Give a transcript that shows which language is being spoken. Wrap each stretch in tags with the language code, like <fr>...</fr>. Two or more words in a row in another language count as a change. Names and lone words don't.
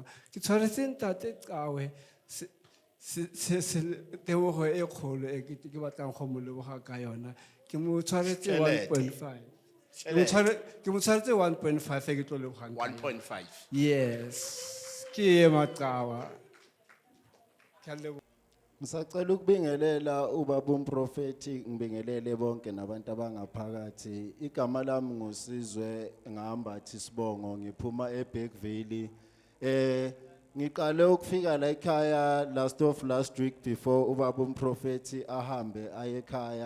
<tn>Ke tshwaretse ntate Qhawe tebogo e kgolo e ke batlang go mo leboga ka yona. Ke mo tshwaretse 1.5. Ke mo tshwaretse 1.5 e ke tlo lebogang. 1.5. Yes. Ke Maqhawa. Ke a leboga.</tn> <zu>Ngisacela ukubingelela ubaba umprofeti ngibingelele bonke nabantu abangaphakathi. Igama lami ngusizwe ngahambathi Sibongo ngiphuma eBergville. Ngiqale ukufika la ekhaya</zu> <en>last week before</en> <zu>ubaba umprofeti ahambe aye ekhaya.</zu>